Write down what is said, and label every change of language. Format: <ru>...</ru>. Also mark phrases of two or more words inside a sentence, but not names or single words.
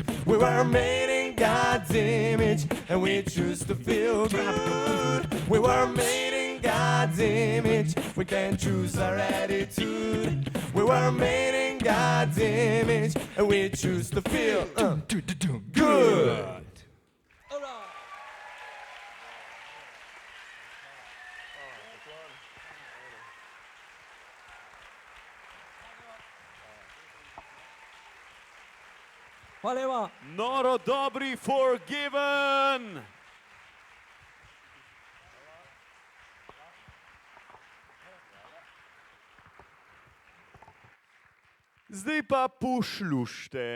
<en>We were made in God's image, and we choose to feel good. We were made in God's image. We can choose our attitude. We were made in God's image, and we choose to feel good.</en> <sl>Hvala lepa. Noro dobri forgiven. Zdaj pa poslušajte.</sl>